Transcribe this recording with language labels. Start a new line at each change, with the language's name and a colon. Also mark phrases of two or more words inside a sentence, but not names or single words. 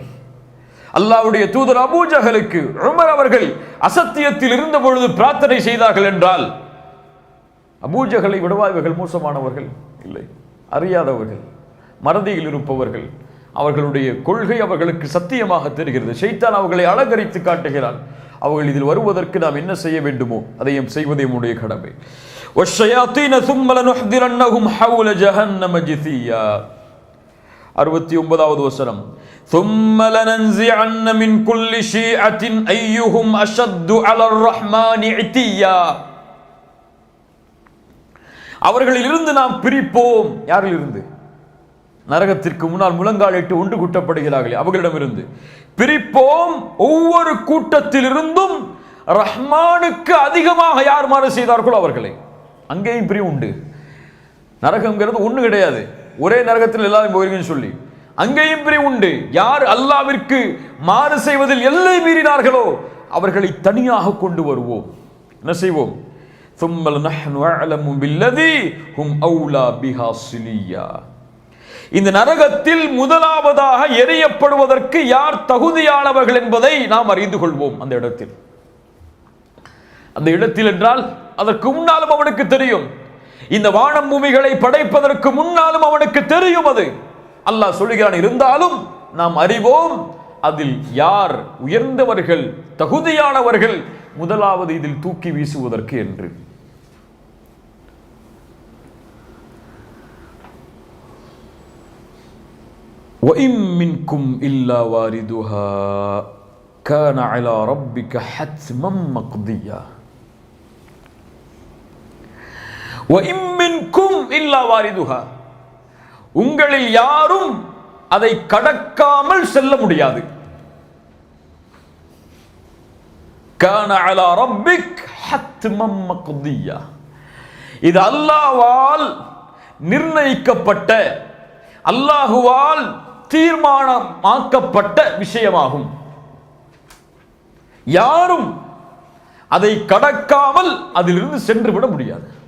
Tamil: அல்லாஹ்வுடைய தூதர் அபூ ஜஹலுக்கு உமர் அவர்கள் அசத்தியத்தில் இருந்த பொழுது பிரார்த்தனை செய்தார்கள் என்றால், அபூ ஜஹலை விடவா இவர்கள் மோசமானவர்கள்? இல்லை, அறியாதவர்கள், மறதியில் இருப்பவர்கள். அவர்களுடைய கொள்கை அவர்களுக்கு சத்தியமாக தெரிகிறது. ஷைத்தான் அவர்களை அலங்கரித்து காட்டுகிறான். அவர்கள் இதில் வருவதற்கு நாம் என்ன செய்ய வேண்டுமோ அதையும் செய்வதே நம்முடைய கடமை.
Arabic: வஷ்ஷயாத்தீன ثُمَّ لَنُحْضِرَنَّهُمْ حَوْلَ جَهَنَّمَ جِثِيًّا.
Tamil: 69வது வசனம்,
Arabic: ثُمَّ لَنَنزِعَنَّ مِنْ كُلِّ شِيعَةٍ أَيُّهُمْ أَشَدُّ عَلَى الرَّحْمَنِ عِتِيًّا.
Tamil: அவர்களிலிருந்து நாம் பிரிப்போம். யாரிலிருந்து? நரகத்திற்கு முன்னால் முழங்காலிட்டு ஒன்று கூட்டப்படுகிறார்களே அவர்களிடமிருந்து பிரிப்போம். ஒவ்வொரு கூட்டத்திலிருந்தும் ரஹ்மானுக்கு அதிகமாக யார் மாறு செய்தார்களோ அவர்களை. அங்கேயும் பிரிவு உண்டு. நரகம்ங்கிறது ஒண்ணு கிடையாது, ஒரே நரகத்தில் எல்லாரும் போயிருங்கன்னு சொல்லி. அங்கேயும் பிரிவு உண்டு. யார் அல்லாஹ்விற்கு மாறு செய்வதில் எல்லை மீறினார்களோ அவர்களை தனியாக கொண்டு வருவோம். என்ன செய்வோம்?
Arabic: ثُمَّ نَحْنُ أَعْلَمُ بِالَّذِي هُمْ أَوْلَى بِهَا صِلِيًّا.
Tamil: இந்த நரகத்தில் முதலாவதாக எரியப்படுவதற்கு யார் தகுதியானவர்கள் என்பதை நாம் அறிந்து கொள்வோம். அந்த இடத்தில், அந்த இடத்தில் என்றால் அதற்கு முன்னாலும் அவனுக்கு தெரியும். இந்த வானம் பூமிகளை படைப்பதற்கு முன்னாலும் அவனுக்கு தெரியும். அது அல்லாஹ் சொல்லுகிறான். இருந்தாலும் நாம் அறிவோம் அதில் யார் உயர்ந்தவர்கள், தகுதியானவர்கள், முதலாவது இதில் தூக்கி வீசுவதற்கு என்று.
Arabic: وَإِن مِّنكُمْ إِلَّا وَارِدُهَا كَانَ عَلَى رَبِّكَ حَتْمًا مَّقْضِيًّا. وَإِن مِّنكُمْ إِلَّا وَارِدُهَا,
Tamil: உங்களில் யாரும் அதை கடக்காமல் செல்ல முடியாது.
Arabic: كَانَ عَلَى رَبِّكَ حَتْمًا مَّقْضِيًّا.
Tamil: இது அல்லாஹ்வால் நிர்ணயிக்கப்பட்ட, அல்லாஹுவால் தீர்மானமாக்கப்பட்ட விஷயமாகும். யாரும் அதை கடக்காமல் அதிலிருந்து சென்று விட முடியாது.